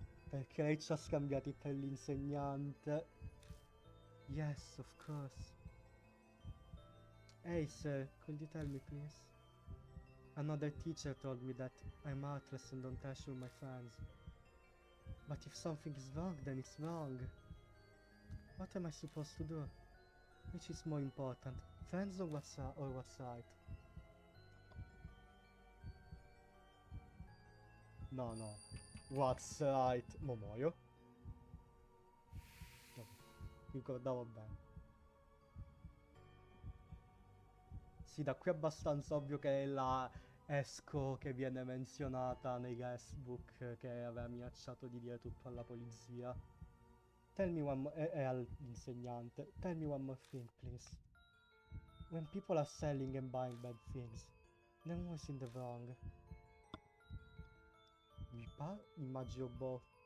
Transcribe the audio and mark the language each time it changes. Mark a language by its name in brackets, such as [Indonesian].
[Italian] Perché lei ci ha scambiati per l'insegnante. [English] Yes, of course. Hey sir, could you tell me please? Another teacher told me that I'm heartless and don't assure my friends. But if something is wrong, then it's wrong. What am I supposed to do? Which is more important, friends or what's right? No, no. What's right? [Italian] Mo muoio? No, ricordavo bene. Sì, da qui è abbastanza ovvio che è la esco che viene menzionata nei guestbook che aveva minacciato di dire tutto alla polizia. [English] Tell me one more, [Italian] e all'insegnante. [English] Tell me one more thing, please. When people are selling and buying bad things, then who's in the wrong? [Italian] Immagino boh.